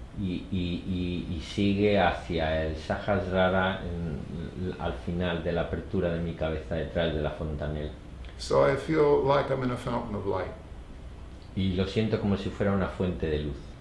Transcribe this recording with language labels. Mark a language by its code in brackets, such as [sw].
[es] y sigue hacia el Sahasrara al final de la apertura de mi cabeza, detrás de la fontanela. [en] So I feel like I'm in a fountain of light. [es] Y lo siento como si fuera una fuente de luz.